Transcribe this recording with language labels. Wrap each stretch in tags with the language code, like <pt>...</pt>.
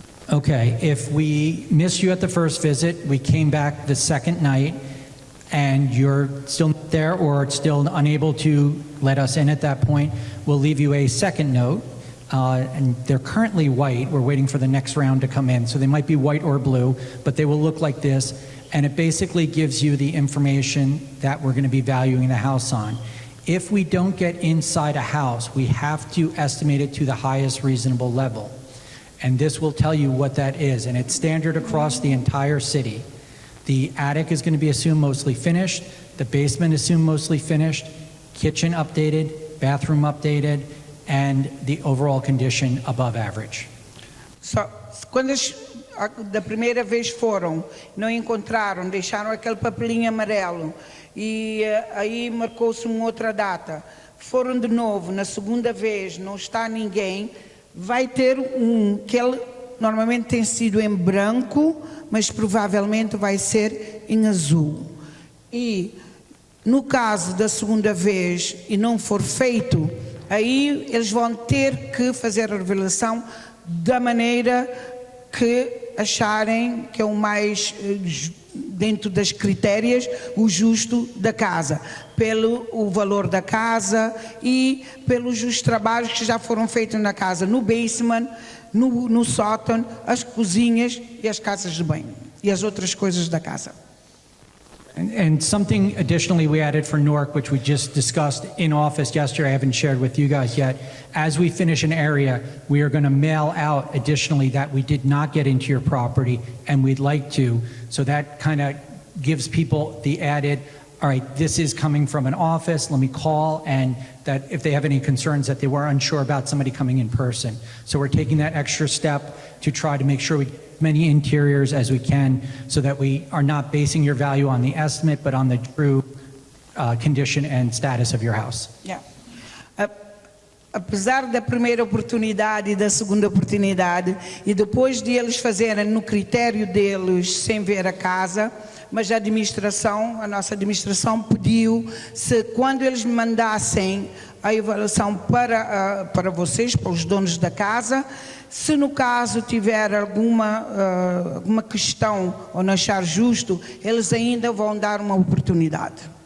<en>Okay, if we miss you at the first visit, we came back the second night, and you're still not there or still unable to let us in at that point, we'll leave you a second note. And they're currently white. We're waiting for the next round to come in. So they might be white or blue, but they will look like this. And it basically gives you the information that we're going to be valuing the house on. If we don't get inside a house, we have to estimate it to the highest reasonable level. And this will tell you what that is. And it's standard across the entire city. The attic is going to be assumed mostly finished. The basement assumed mostly finished. Kitchen updated, bathroom updated, and the overall condition above average.</en> <pt>Quando da primeira vez foram, não encontraram, deixaram aquele papelinho amarelo e aí marcou-se uma outra data. Foram de novo, na segunda vez não está ninguém, vai ter que ele normalmente tem sido em branco, mas provavelmente vai ser em azul. E no caso da segunda vez e não for feito, aí eles vão ter que fazer a revelação da maneira que acharem que é o mais dentro das critérias, o justo da casa, pelo o valor da casa e pelos os trabalhos que já foram feitos na casa, no basement, no sótão, as cozinhas e as casas de banho e as outras coisas da casa.</pt> <en>And something additionally we added for Newark, which we just discussed in office yesterday, I haven't shared with you guys yet. As we finish an area, we are going to mail out additionally that we did not get into your property and we'd like to. So that kind of gives people the added, all right, this is coming from an office, let me call, and that if they have any concerns that they were unsure about somebody coming in person. So we're taking that extra step to try to make sure we get as many interiors as we can so that we are not basing your value on the estimate, but on the true condition and status of your house. Yeah.</en> <pt>Apesar da primeira oportunidade e da segunda oportunidade, e depois de eles fazerem no critério deles sem ver a casa, mas a nossa administração pediu se quando eles mandassem a avaliação para vocês, para os donos da casa, se no caso tiver alguma questão ou não achar justo, eles ainda vão dar uma oportunidade.</pt>